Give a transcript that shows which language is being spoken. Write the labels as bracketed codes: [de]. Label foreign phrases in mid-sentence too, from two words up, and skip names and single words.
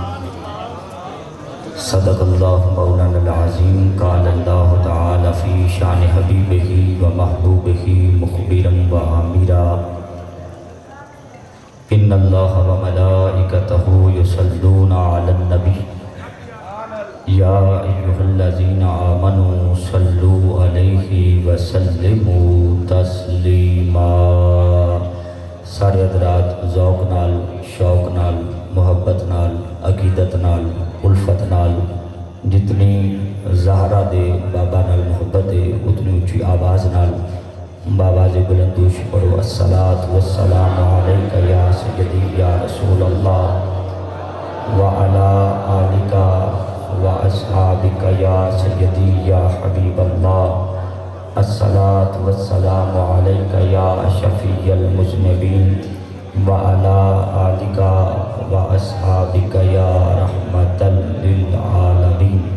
[ar] صدق الله مولانا العظيم قال الله تعالى في شان حبيبه ومحبوبه مخبرا وآمرا إن الله وملائكته يصلون على النبي يا أيها الذين آمنوا صلوا عليه وسلموا [ur] تسلیما۔ [pa] سارے حضرات ذوق نال، شوق نال، محبت نال، عقیدت نال، الفت نال جتنی زہرا دے بابا نال محبت ہے اتنی اونچی آواز نال باواز بلندوش پڑھو [ar] الصلاۃ والسلام علیکہ یا سیدی یا رسول اللہ وعلی آلک واصحابک یا سیدی یا حبیب اللہ الصلاۃ والسلام علیکہ یا شفیع المذنبین وعلی آلک واصحابک یا رحمۃ للعالمین۔